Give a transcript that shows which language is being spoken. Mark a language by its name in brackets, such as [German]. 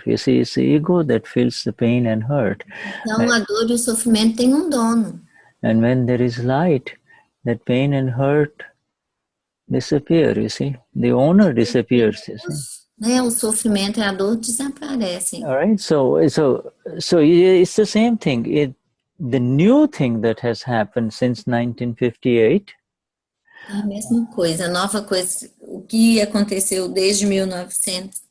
[English] You see, it's the ego that feels the pain and hurt. [Portuguese] Então, a dor e o sofrimento têm um dono. [English] And when there is light, that pain and hurt disappear, you see. The owner disappears, you see. [Portuguese] Né? O sofrimento e a dor desaparecem. [English] All right, so it's the same thing. The new thing that has happened since 1958. [Portuguese] É a mesma coisa, a nova coisa, o que aconteceu desde 1998.